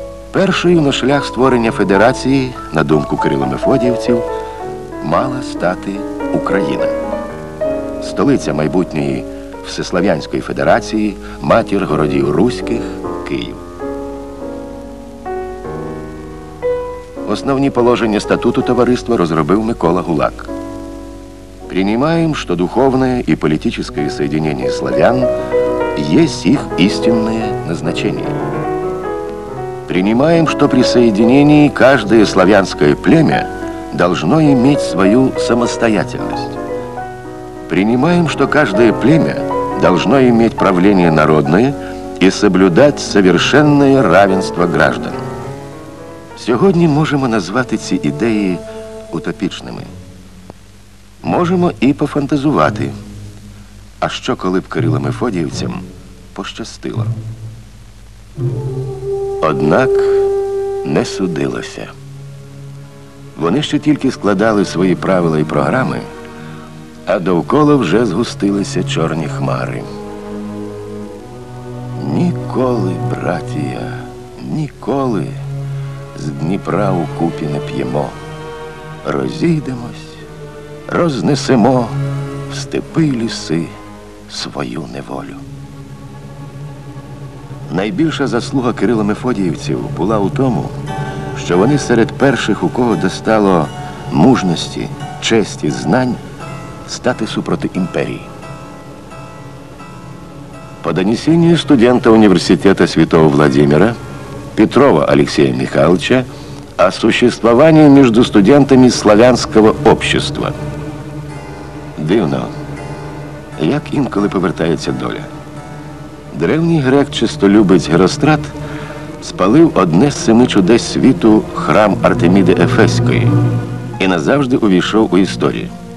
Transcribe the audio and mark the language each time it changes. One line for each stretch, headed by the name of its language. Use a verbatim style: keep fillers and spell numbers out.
Ukrainian: Першою на шлях створення федерації, на думку кирило-мефодіївців, мала стати Україна. Столиця майбутньої Всеслов'янської Федерації, матір городів руських, Київ. Основні положення статуту товариства розробив Микола Гулак.
Russian: Принимаем, что духовное и политическое соединение славян есть их истинное назначение. Принимаем, что при соединении каждое славянское племя должно иметь свою самостоятельность. Принимаем, что каждое племя должно иметь правление народное и соблюдать совершенное равенство граждан.
Ukrainian: Сьогодні можемо назвати ці ідеї утопічними. Можемо і пофантазувати. А що, коли б кирило-мефодіївцям пощастило? Однак не судилося. Вони ще тільки складали свої правила і програми, а довкола вже згустилися чорні хмари. Ніколи, братія, ніколи з Дніпра укупі не п'ємо. Розійдемось, рознесемо в степи й ліси свою неволю. Найбільша заслуга кирило-мефодіївців була у тому, що вони серед перших, у кого достало мужності, честі, знань, стати супроти імперії.
Russian: По донесению студента университета Святого Владимира Петрова Алексея Михайловича о существовании между студентами славянского общества.
Ukrainian: Дивно, як інколи повертається доля. Древній грек-чистолюбець Герострат спалив одне з семи чудес світу храм Артеміди Ефеської і назавжди увійшов у історію.